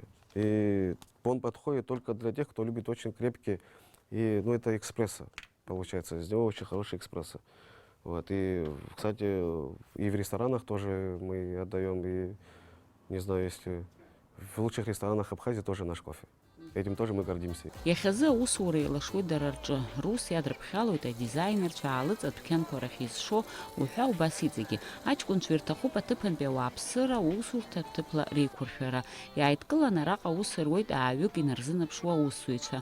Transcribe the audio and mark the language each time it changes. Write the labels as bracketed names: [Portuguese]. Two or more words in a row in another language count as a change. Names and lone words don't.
[Russian] И он подходит только для тех, кто любит очень крепкие. И, это экспрессо получается, из него очень хороший экспрессо. Вот. И, кстати, и в ресторанах тоже мы отдаем, и, не знаю, если в лучших ресторанах Абхазии тоже наш кофе. Этим тоже мы гордимся. [Abkhazian] Иахьазы аусура еилашуеит дара рҿы. Рус иадырԥхьалоит адизайнерцәа аалыҵ адәқьанқәа рахь изшо уҳәа убас иҵегьы. Аҷкәынцәа ирҭахуп аҭыԥантәи ауааԥсыра аусурҭа ҭыԥла реиқәыршәара. Иааидкыланы араҟа аус руеит ааҩык инарзынаԥшуа аусзуҩцәа.